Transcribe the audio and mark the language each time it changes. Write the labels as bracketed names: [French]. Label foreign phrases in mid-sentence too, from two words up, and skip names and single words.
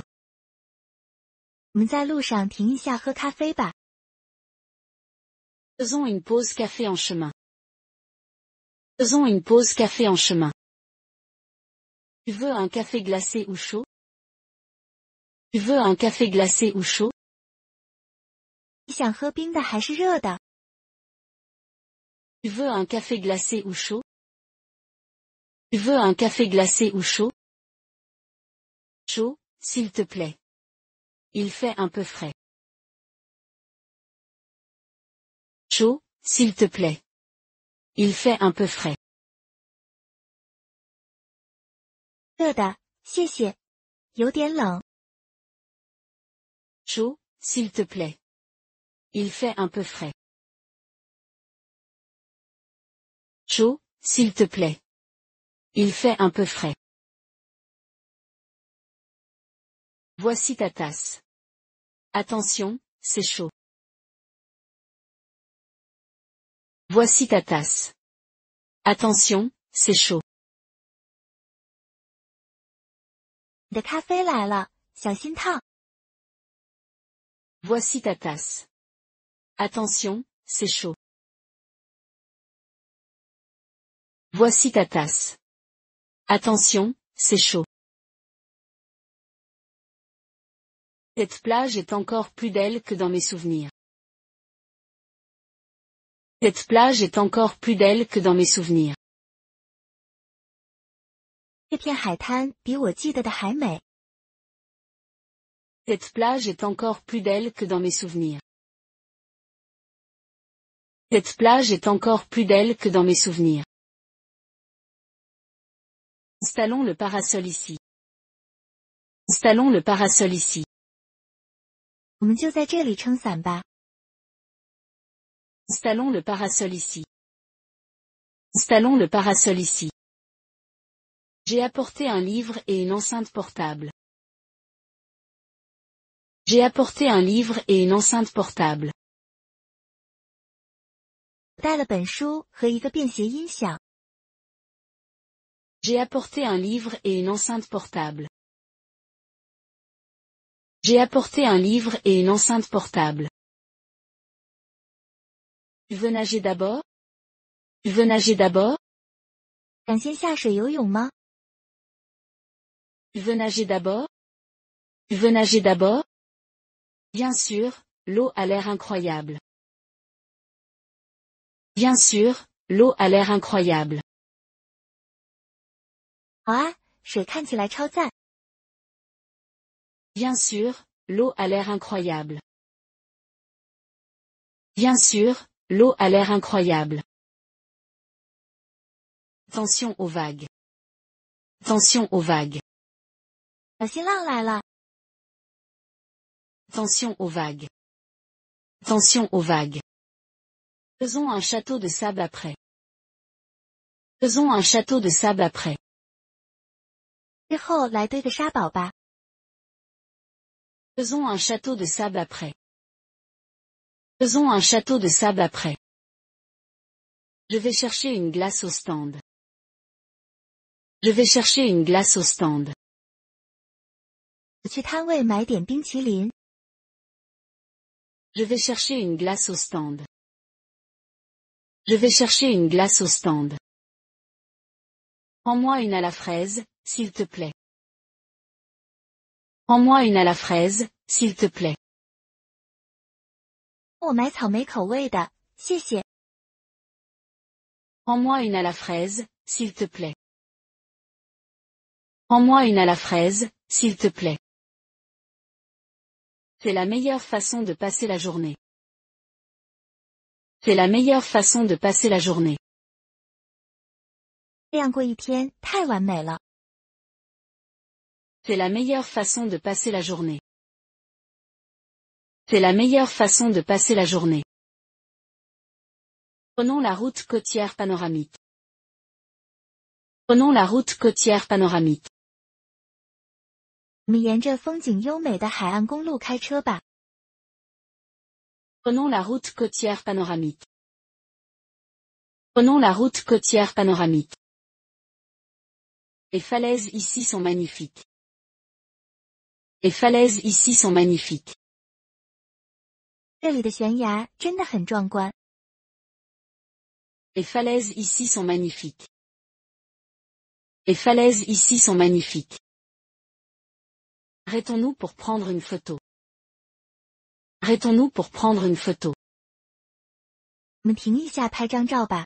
[Chinese] 我们在路上停一下喝咖啡吧。 [French] Faisons une pause café en chemin. Faisons une pause café en chemin. Tu veux un café glacé ou chaud? Tu veux un café glacé ou chaud? [Chinese] 你想喝冰的还是热的？ [French] Tu veux un café glacé ou chaud? Tu veux un café glacé ou chaud? Chaud, s'il te plaît. Il fait un peu frais. Chaud, s'il te plaît. Il fait un peu frais. [Chinese] 热的，谢谢。有点冷。 [French] Chaud, s'il te plaît. Il fait un peu frais. Chaud, s'il te plaît. Il fait un peu frais. Voici ta tasse. Attention, c'est chaud. Voici ta tasse. Attention, c'est chaud. [Chinese] 你的咖啡来了，小心烫。 [French] Voici ta tasse. Attention, c'est chaud. Voici ta tasse. Attention, c'est chaud. Cette plage est encore plus belle que dans mes souvenirs. Cette plage est encore plus belle que dans mes souvenirs. [Chinese] 这片海滩比我记得的还美。 [French] Cette plage est encore plus belle que dans mes souvenirs. Cette plage est encore plus belle que dans mes souvenirs. Installons le parasol ici. Installons le parasol ici. [Chinese] 我们就在这里撑伞吧。 [French] Installons le parasol ici. Installons le parasol ici. J'ai apporté un livre et une enceinte portable. J'ai apporté un livre et une enceinte portable. [Chinese] 我带了本书和一个便携音响。 [French] J'ai apporté un livre et une enceinte portable. J'ai apporté un livre et une enceinte portable. Tu veux nager d'abord? Tu veux nager d'abord? [Chinese] 想先下水游泳吗？ [French] Tu veux nager d'abord? Tu veux nager d'abord? Bien sûr, l'eau a l'air incroyable. Bien sûr, l'eau a l'air incroyable. [Chinese] 好啊，水看起来超赞。 [French] Bien sûr, l'eau a l'air incroyable. Bien sûr, l'eau a l'air incroyable. Attention aux vagues. Attention aux vagues. [Chinese] 小心浪来了。 [French] Attention aux vagues. Attention aux vagues. Faisons un château de sable après. Faisons un château de sable après. [Chinese] 之后来堆个沙堡吧。 [French] Faisons un château de sable après. Faisons un château de sable après. Je vais chercher une glace au stand. Je vais chercher une glace au stand. [Chinese] 我去摊位买点冰淇淋。 [French] Je vais chercher une glace au stand. Je vais chercher une glace au stand. Prends-moi une à la fraise, s'il te plaît. Prends-moi une à la fraise, s'il te plaît. [Chinese] 我买草莓口味的，谢谢。 [French] Prends-moi une à la fraise, s'il te plaît. Prends-moi une à la fraise, s'il te plaît. C'est la meilleure façon de passer la journée. C'est la meilleure façon de passer la journée. [Chinese] 这样过一天太完美了。 [French] C'est la meilleure façon de passer la journée. C'est la meilleure façon de passer la journée. Prenons la route côtière panoramique. Prenons la route côtière panoramique. [Chinese] 我们沿着风景优美的海岸公路开车吧。 [French] Prenons la route côtière panoramique. Prenons la route côtière panoramique. Les falaises ici sont magnifiques. Les falaises ici sont magnifiques. [Chinese] 这里的悬崖真的很壮观。 [French] Les falaises ici sont magnifiques. Les falaises ici sont magnifiques. Arrêtons-nous pour prendre une photo. Arrêtons-nous pour prendre une photo. [Chinese] 我们停一下拍张照吧。